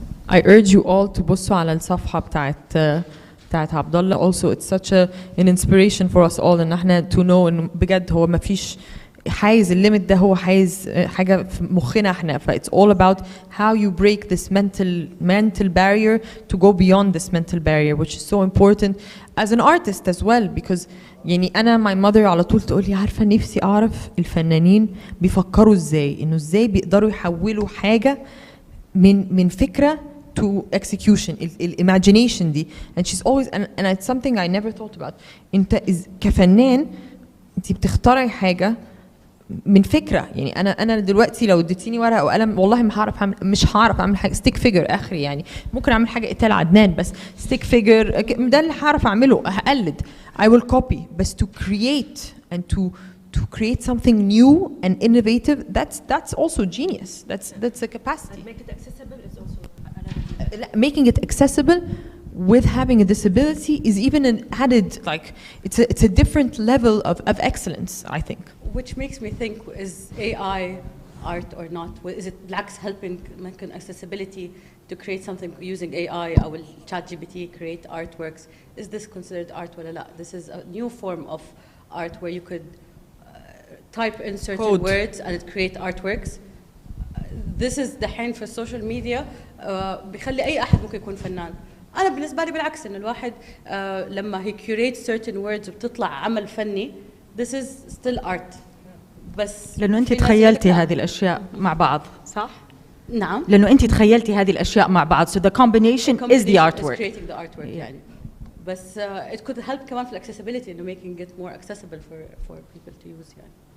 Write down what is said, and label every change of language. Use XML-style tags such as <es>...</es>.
<en>I urge you all to</en> <ar>بصوا على الصفحة بتاعت عبد الله.</ar> <en>Also it's such an inspiration for us all</en> <ar>ان احنا</ar> <en>to know</en> <ar>ان بجد هو ما فيش حايز الليمت ده، هو حايز حاجة في مخنا احنا.</ar> <en>ف it's all about how you break this mental barrier to go beyond this mental barrier, which is so important as an artist as well.</en> <ar>Because يعني أنا</ar> <en>my mother</en> <ar>على طول تقول لي عارفة نفسي أعرف الفنانين بيفكروا إزاي، إنه إزاي بيقدروا يحولوا حاجة من فكرة</ar> <en>to execution, imagination</en> <ar>دي.</ar> <en>And she's always and it's something I never thought about.</en> <ar>أنت كفنان أنت بتختاري حاجة من فكره. يعني انا دلوقتي لو اديتيني ورقه وقلم والله مش هعرف اعمل حاجه ستيك فيجر اخري. يعني ممكن اعمل حاجه قتال عدنان، بس ستيك فيجر ده اللي هعرف اعمله. هقلد</ar> <en>I will copy. بس to create and to create something new and innovative, that's also genius. That's a capacity. And make it accessible is also making it accessible with having a disability is even an added, like it's a different level of excellence, I think. Which makes me think, is AI art or not? Is it</en> <ar>بالعكس</ar> <en>helping making accessibility to create something using AI or will ChatGPT create artworks? Is this considered art</en> <ar>ولا لا?</ar> <en>This is a new form of art where you could type in certain Code. words and it create artworks. This is</en> <ar>دحين في السوشيال ميديا بيخلي أي أحد ممكن يكون فنان. أنا بالنسبة لي بالعكس إن الواحد لما</ar> <en>he create certain words</en> <ar>وبتطلع عمل فني</ar> <en>this is still art.</en> <ar>بس لأنه أنت تخيلتي هذه الأشياء مع بعض، صح؟ نعم. لأنه أنت تخيلتي هذه الأشياء مع بعض.</ar> <en>So the combination is the artwork. Is creating the artwork</en> <ar>يعني. بس</ar> <en>it could help</en> <ar>كمان في</ar> <en>accessibility إنه making it more accessible for people to use يعني.</en>